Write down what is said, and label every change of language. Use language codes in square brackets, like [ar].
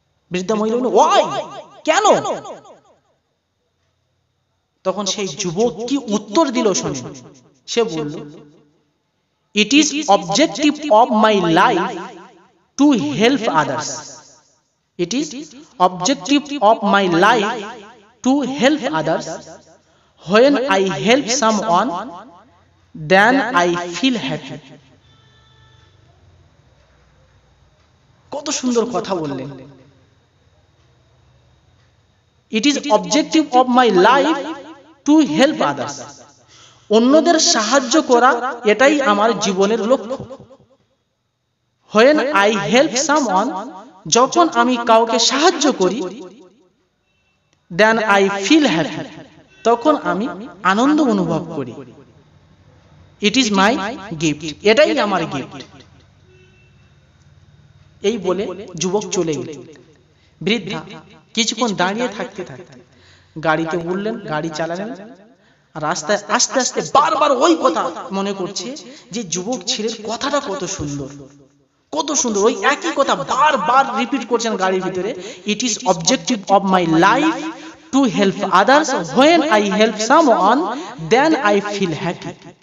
[bn] বৃদ্ধা মহিলা বলল, ওয়াই, কেন? তখন সেই যুবক কি উত্তর দিল শুনুন। সে বলল, [en] It is objective of my life to help others. It is objective of my life to help others. When I help someone, then I feel happy. [bn] কত সুন্দর কথা বললেন। [en] It is objective of my life to help others. [bn] অন্যদের সাহায্য করা এটাই আমার জীবনের লক্ষ্য। [en] when I help someone, [bn] যখন আমি কাউকে সাহায্য করি, [en] then I feel happy, [bn] তখন আমি আনন্দ অনুভব করি। [en] It is my gift, [bn] এটাই আমার গিফট। এই বলে যুবক চলে গেলেন। বৃদ্ধা কিছুক্ষণ দাঁড়িয়ে থাকতে থাকতে গাড়িতে উঠলেন, গাড়ি চালালেন। রাস্তায় আস্তে আস্তে বারবার ওই কথা মনে করছে যে যুবক ছেলের কথাটা কত সুন্দর, কত সুন্দর। ওই একই কথা বারবার রিপিট করছেন গাড়ির ভিতরে। [en] It is objective of my life to help others, when I help someone then I feel happy.